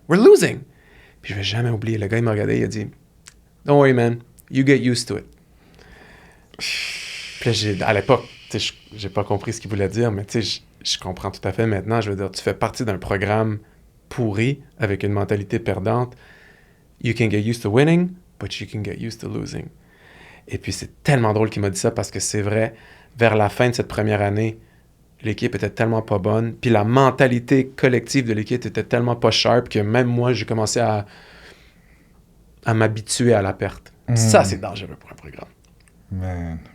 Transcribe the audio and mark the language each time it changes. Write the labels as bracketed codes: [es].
[en] We're losing. [fr] » Puis je vais jamais oublier. Le gars, il m'a regardé, il a dit, « [en] Don't worry, man. You get used to it. [fr] » Puis là, à l'époque, j'ai pas compris ce qu'il voulait dire, mais je comprends tout à fait maintenant. Je veux dire, tu fais partie d'un programme pourri avec une mentalité perdante. [en] You can get used to winning, but you can get used to losing. [fr] Et puis, c'est tellement drôle qu'il m'a dit ça parce que c'est vrai, vers la fin de cette première année, l'équipe était tellement pas bonne. Puis la mentalité collective de l'équipe était tellement pas sharp que même moi, j'ai commencé à m'habituer à la perte. Ça, c'est dangereux pour un programme.